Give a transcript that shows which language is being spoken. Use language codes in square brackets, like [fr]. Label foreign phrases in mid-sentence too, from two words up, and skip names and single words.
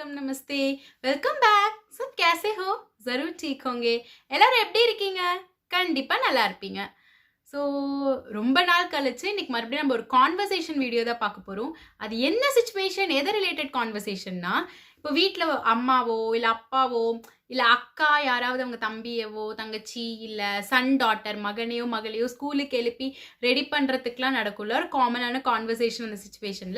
[hi] नमस्ते वेलकम बैक सब कैसे हो जरूर ठीक होंगे [ta] எல்லாரும் எப்படி இருக்கீங்க கண்டிப்பா நல்லா இருப்பீங்க ஸோ ரொம்ப நாள் கழிச்சு இன்னைக்கு மறுபடியும் நம்ம ஒரு [en] conversation video [ta] தான் பார்க்க போகிறோம். அது என்ன சுச்சுவேஷன், எதை [en] related conversation, [ta] இப்போ வீட்டில் அம்மாவோ இல்லை அப்பாவோ இல்லை அக்கா யாராவது அவங்க தம்பியவோ தங்கச்சி இல்லை [en] son daughter [ta] மகனையோ மகளையோ ஸ்கூலுக்கு எழுப்பி ரெடி பண்ணுறதுக்குலாம் நடக்குள்ள ஒரு காமனான கான்வர்சேஷன் அந்த சுச்சுவேஷனில்.